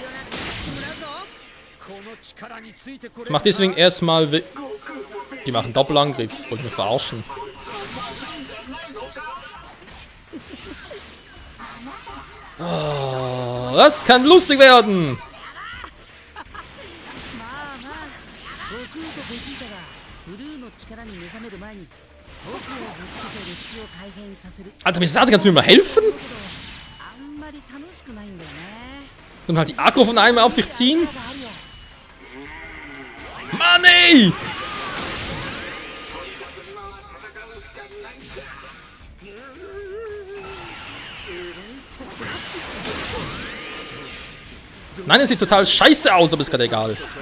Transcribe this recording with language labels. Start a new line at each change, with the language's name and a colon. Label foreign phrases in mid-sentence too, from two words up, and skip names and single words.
German: Ich mach deswegen erstmal. Die machen Doppelangriff. Wollte mich verarschen. Oh, das kann lustig werden.
Japanese: 力に目覚める前に僕をぶつけて歴史を改変させる。
German: Alter, Misato, kannst du mir mal helfen?
Japanese: あんまり楽しくないんだよね。
German: Und halt die Aggro von einem auf dich ziehen? Mann, ey! Nein, es sieht total scheiße aus, aber ist gerade egal.